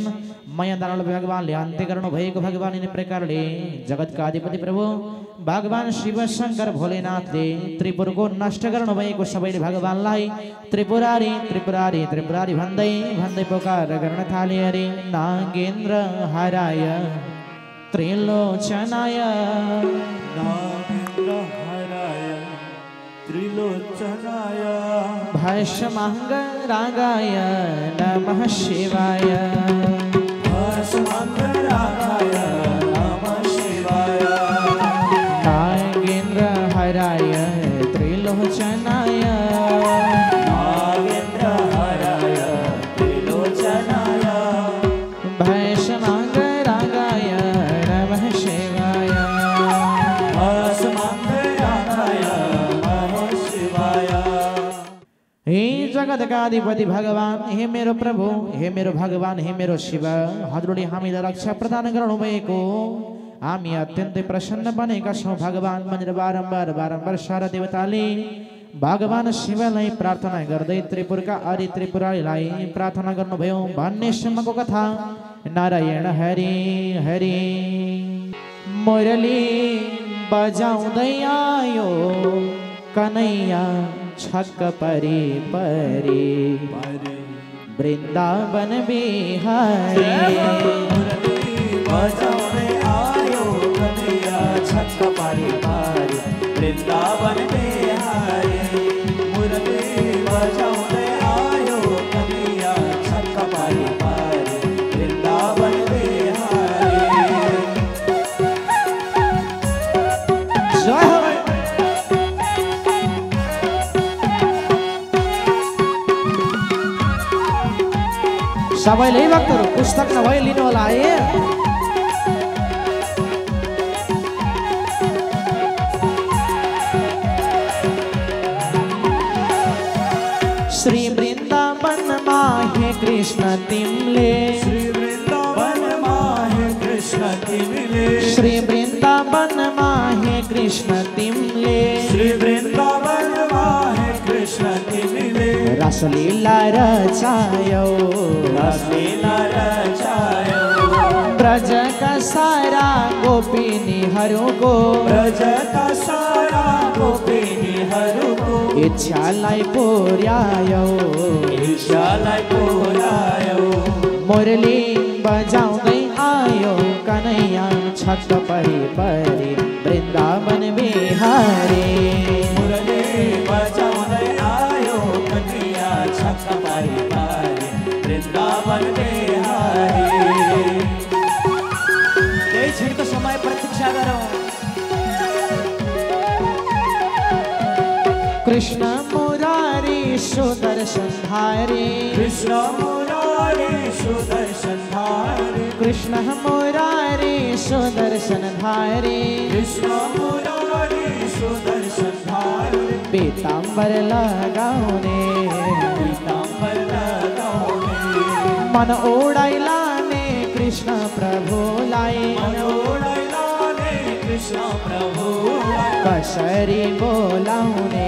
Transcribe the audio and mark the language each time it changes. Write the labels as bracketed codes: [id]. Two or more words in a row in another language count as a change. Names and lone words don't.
[ne] माया दानवलाई भगवानले अन्त्य गर्नुभएको भगवान यिनै प्रकारले जगतका अधिपति प्रभु भगवान शिव शंकर भोलेनाथले त्रिपुरको नष्ट गर्नुभएको सबैले भगवानलाई त्रिपुरारी त्रिपुरारी त्रिपुरारी भन्दै भन्दै पुकार गर्न थाले। [sa] अरे नागेन्द्र हराय त्रिलोचनाय नागेन्द्र हराय त्रिलोचनाय भस्मांगरागाय नमः शिवाय भस्मांगरागाय नमः शिवाय नागेन्द्र हराय त्रिलोचनाय नागेन्द्र हराय त्रिलोचनाय भस्मांगरागाय नमः शिवाय भस्मांगरागाय नमः शिवाय। [ne] हे जगतका अधिपति भगवान, हे मेरो प्रभु, हे मेरो भगवान, हे मेरो शिव, हजुरले हामीलाई रक्षा प्रदान गर्नुभएको हामी अत्यन्तै प्रसन्न बनेका छौँ भगवान भनेर बारम्बार बारम्बार सारा देवताले भगवान शिवलाई प्रार्थना गर्दै त्रिपुरका आदि त्रिपुरारीलाई प्रार्थना गर्नुभयो भन्ने सम्मको कथा। नारायण हरि हरि मुरली बजाउँदै आयो कन्हैया छक्क परी परी वृंदावन बिहारी बजाउने आयो कन्हैया छक्क पारी पारी वृंदावन बिहारी मुरली बजाउने आयो कन्हैया छक्क पारी पारी वृंदावन बिहारी। जय हो। सबैले भक्तहरू पुस्तक नभए लिनु होला है। श्री वृंदावन माहे कृष्ण तिमले श्री वृंदावन माहे कृष्ण तिमले श्री वृंदावन माहे कृष्ण तिमले श्री वृंदावन माहे कृष्ण तिमले रसलीला रचायो रसलीला रचायो ब्रज का सारा गोपिनीहरूको ब्रज का सारा गोपिनीहरूको इच्छालाई पुर्यायो इच्छालाई पुर्यायो मुरली बजाउँदै आयो कन्हैया छक्क परी परी वृन्दावन बिहारी मुरली बजाउँदै आयो कन्हैया छक्क पारी पारी वृंदावन बिहारी। केही क्षणको समय प्रतीक्षा गरौँ। कृष्ण मुरारी सुदर्शन धारी कृष्ण मुरारी सुदर्शन धारी कृष्ण मुरारी सुदर्शन धारी कृष्ण मुरारी सुदर्शन धारी पीताम्बर लगाउने पीताम्बर लगाउने मन ओडाइ लाने कृष्ण प्रभुलाई मन ओडाइ लाने कृष्ण प्रभुलाई कसरी बोलाउने